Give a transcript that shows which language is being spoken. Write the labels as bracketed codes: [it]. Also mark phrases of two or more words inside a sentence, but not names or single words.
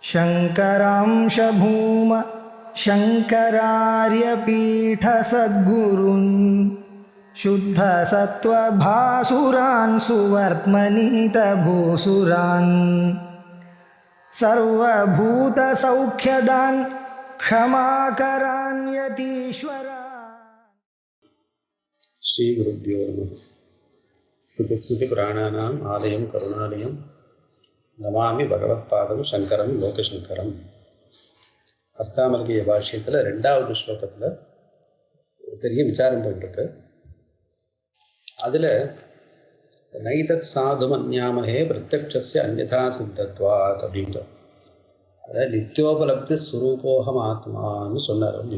[sa] शङ्करांश भूम शङ्करार्यपीठसद्गुरून् शुद्धसत्त्वभासुरान् सुवर्त्मनीतभूसुरान् सर्वभूतसौख्यदान् क्षमाकरान् यतीश्वरान्। श्री गुरुभ्यो नमः। स्मृतिपुराणानाम् आलयं करुणालयं नमामि भगवत्पादं शंकरं लोकशंकरं. [ta] அஸ்தாமல்கிய பாஷ்யத்தில் 2வது ஸ்லோகத்தில் ஒரு பெரிய விசாரங்கள் இருக்கு. அதில் [sa] नैतत् साधुमन्यामहे प्रत्यक्षस्य अन्यथा सिद्धत्वात् [ta] அப்படின்ற, அதாவது [sa] नित्योपलब्धि स्वरूपोऽहम् [ta] ஆத்மான்னு சொன்னார் இல்லையோ.